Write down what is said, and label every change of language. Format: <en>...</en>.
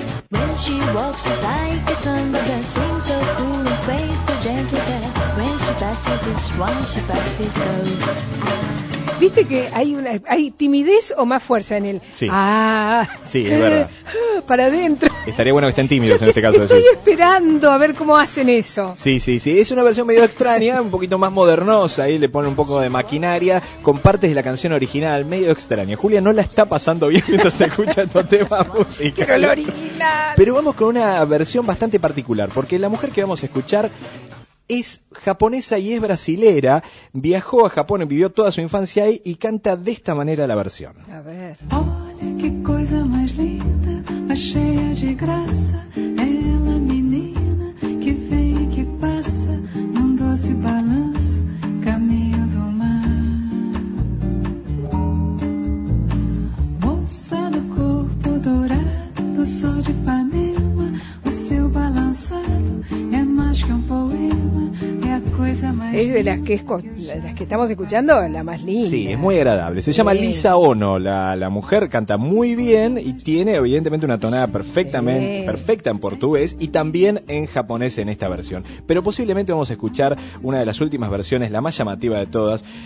<en>When she walks, she's like a sun, but her swing so cool and sway so gentle that when she passes, each one she passes goes.</en> <es>¿Viste que hay timidez o más fuerza en él? Sí. Ah. Sí, es verdad. Para adentro. Estaría bueno que estén tímidos en este caso. Estoy esperando a ver cómo hacen eso. Sí, sí, sí. Es una versión medio extraña, un poquito más modernosa. Ahí le ponen un poco de maquinaria con partes de la canción original. Medio extraña. Julia no la está pasando bien mientras se escucha tu tema música. Pero la original. Pero vamos con una versión bastante particular, porque la mujer que vamos a escuchar es japonesa y es brasilera, viajó a Japón, vivió toda su infancia ahí y canta de esta manera la versión. A ver.</es> <pt>Olha que coisa mais linda, mais cheia de graça, ela menina que vem e que passa num doce balanço, caminho do mar. Moça do corpo dourado, do sol de Ipanema, o seu balançado é mais que poema.</pt> <es>Es de las que estamos escuchando, la más linda. Sí, es muy agradable. Se llama Lisa Ono. La mujer canta muy bien y tiene evidentemente una tonada perfecta en portugués y también en japonés en esta versión. Pero posiblemente vamos a escuchar una de las últimas versiones, la más llamativa de todas.</es>